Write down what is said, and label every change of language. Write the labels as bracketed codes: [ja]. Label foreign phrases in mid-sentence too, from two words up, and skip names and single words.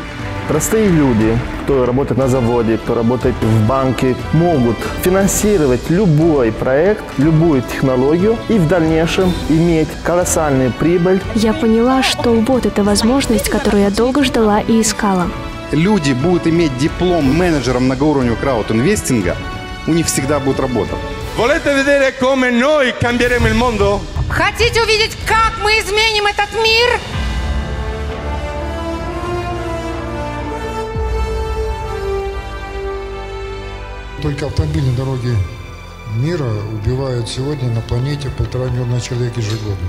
[ru] Простые люди, кто работает на заводе, кто работает в банке, могут финансировать любой проект, любую технологию и в дальнейшем иметь колоссальную прибыль. Я поняла, что вот эта возможность, которую я долго ждала и искала. Люди будут иметь диплом менеджера многоуровневого краудинвестинга, у них всегда будет работа. [it] Volete vedere come noi cambieremo il mondo? [ru] Хотите увидеть, как мы изменим этот мир? Только автомобильные дороги мира убивают сегодня на планете 1,5 миллиона человек ежегодно.